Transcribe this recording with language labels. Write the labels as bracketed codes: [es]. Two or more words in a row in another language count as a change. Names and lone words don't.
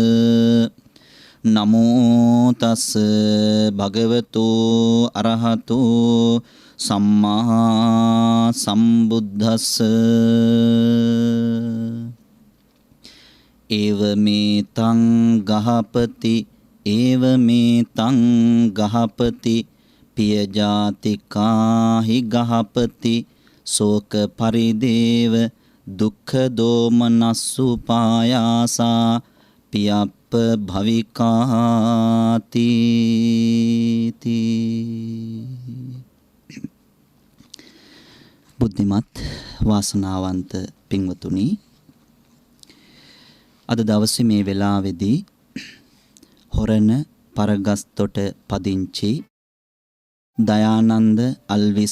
[pi] නමෝ තස් භගවතෝ අරහතෝ සම්මා සම්බුද්දස්ස. ඒව මේ තං ගහපති ඒව මේ තං ගහපති පිය ජාතිකාහි ගහපති සෝක පරිදේව දුක්ඛ දෝමනස්සු පායාසා පියප්ප භවිකාති. [si] බුද්ධිමත් වාසනාවන්ත පින්වතුනි, අද දවසේ මේ වෙලාවේදී හොරණ පරගස්තොට පදිංචි දයානන්ද අල්විස්